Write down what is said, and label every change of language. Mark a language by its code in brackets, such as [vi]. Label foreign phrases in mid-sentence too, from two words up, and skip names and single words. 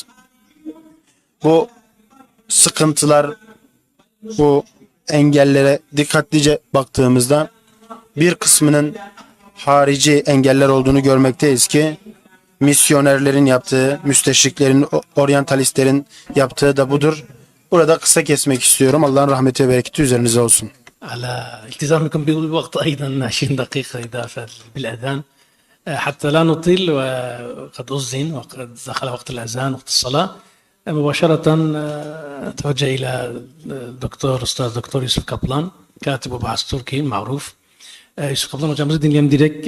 [tr] Bu sıkıntılar, bu engellere dikkatlice baktığımızda bir kısmının harici engeller olduğunu görmekteyiz ki misyonerlerin yaptığı, müsteşriklerin, oryantalistlerin yaptığı da budur. Burada kısa kesmek istiyorum. Allah'ın rahmeti ve bereketi üzerinize olsun. [ar] على التزامكم بالوقت أيضا 20 دقيقة إضافة بالأذان حتى لا نطيل وقد أذن وقد دخل وقت الأذان وقت الصلاة مباشرة أتوجه إلى أستاذ دكتور يوسف كابلان كاتب وباحث تركي معروف. [tr] Yusuf Kaplan hocamızı dinleyelim direkt.